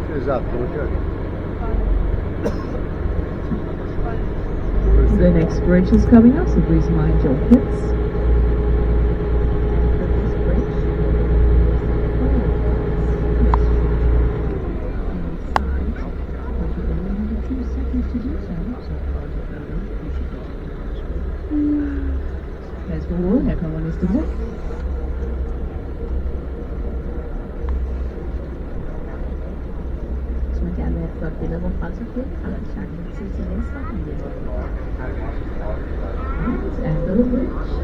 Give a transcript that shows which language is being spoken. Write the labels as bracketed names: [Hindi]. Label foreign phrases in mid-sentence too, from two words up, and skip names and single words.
[English] The next bridge is coming up, so please mind your hips. [Danish] Pas på hovedet, her kommer næste bro. Hvis man gerne vil have et flot billede, hvor frelser kød, har man chancen til venstre. [English] After the bridge.